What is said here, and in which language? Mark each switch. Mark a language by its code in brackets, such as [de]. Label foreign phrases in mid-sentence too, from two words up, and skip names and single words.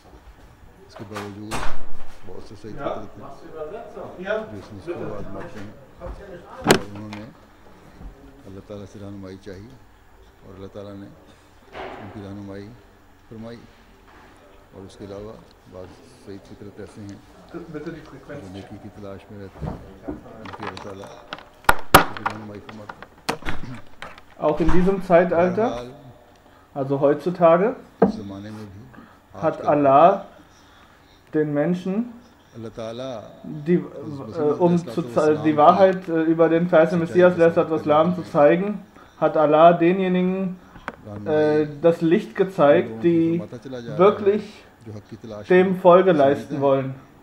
[hi] इसके बावजूद बहुत से सही फितरत हैं जो इसमें इसको आजमाते हैं और उन्होंने अल्लाह ताला से रहनुमाई चाहिए और अल्लाह ताला ने उनकी रहनुमाई फरमाई। और उसके अलावा बाद सही फितरत ऐसे हैं जो नेकी की तलाश में रहते हैं, उनकी अल्लाह ताला उनकी रहनुमाई फरमाता है। [de] Auch in diesem Zeitalter, also heutzutage, [hi] इस ज़माने में भी [de] hat Allah den Menschen die, die Wahrheit über den verheißenen Messias Islam zu zeigen, hat Allah denjenigen das Licht gezeigt, die wirklich dem Folge leisten wollen.